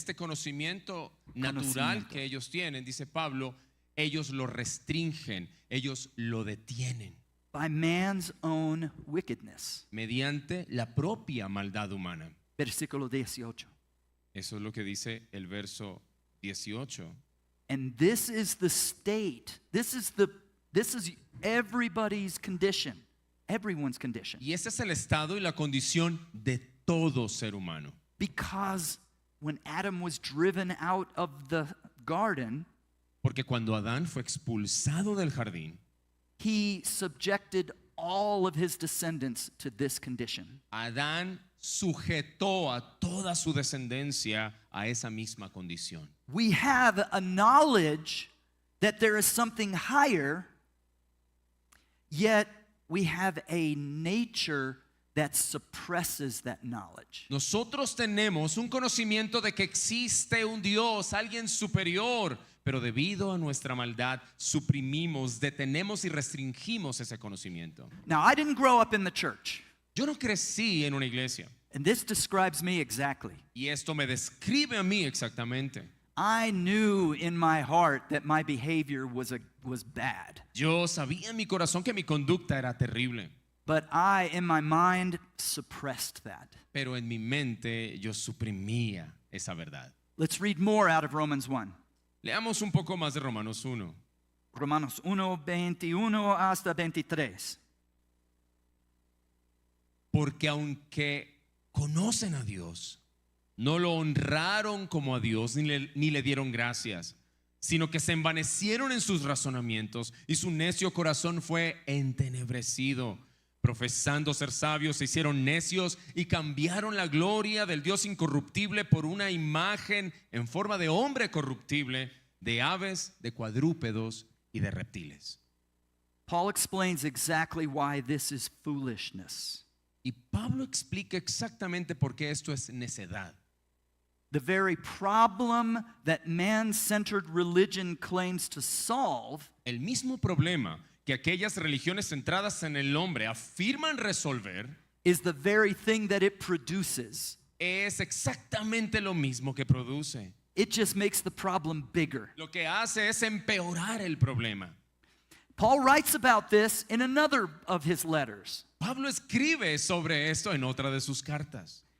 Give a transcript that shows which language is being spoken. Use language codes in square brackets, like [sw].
[es] Este conocimiento natural que ellos tienen, dice Pablo, ellos lo restringen, ellos lo detienen [en] By man's own wickedness. [es] mediante la propia maldad humana. Versículo 18. Eso es lo que dice el verso 18. [en] And this is the state. This is everybody's condition. Everyone's condition. [es] Y ese es el estado y la condición de todo ser humano. [en] Because when Adam was driven out of the garden, [es] Porque cuando Adán fue expulsado del jardín, [en] he subjected all of his descendants to this condition. [es] Adán sujetó a toda su descendencia a esa misma condición. [en] We have a knowledge that there is something higher, yet we have a nature that suppresses that knowledge. [es] Nosotros tenemos un conocimiento de que existe un Dios, alguien superior, pero debido a nuestra maldad suprimimos, detenemos y restringimos ese conocimiento. [en] Now, I didn't grow up in the church, [es] Yo no crecí en una iglesia [en] and this describes me exactly. [es] y esto me describe a mí exactamente. [en] I knew in my heart that my behavior was bad, [es] Yo sabía en mi corazón que mi conducta era terrible, [en] but I, in my mind, suppressed that. [es] pero en mi mente yo suprimía esa verdad. [en] Let's read more out of Romans 1. [es] Leamos un poco más de Romanos 1. Romanos 1, 21 hasta 23. Porque aunque conocen a Dios, no lo honraron como a Dios ni le dieron gracias, sino que se envanecieron en sus razonamientos y su necio corazón fue entenebrecido. Profesando ser sabios, se hicieron necios y cambiaron la gloria del Dios incorruptible por una imagen en forma de hombre corruptible, de aves, de cuadrúpedos y de reptiles. [en] Paul explains exactly why this is foolishness. [es] Y Pablo explica exactamente por qué esto es necedad. [en] The very problem that man-centered religion claims to solve [es] El mismo problema que aquellas religiones centradas en el hombre afirman resolver [en] is the very thing that it produces. [es] es exactamente lo mismo que produce. [en] It just makes the problem bigger. [es] Lo que hace es empeorar el problema. [en] Paul writes about this in another of his letters. [es] Pablo escribe sobre esto en otra de sus cartas.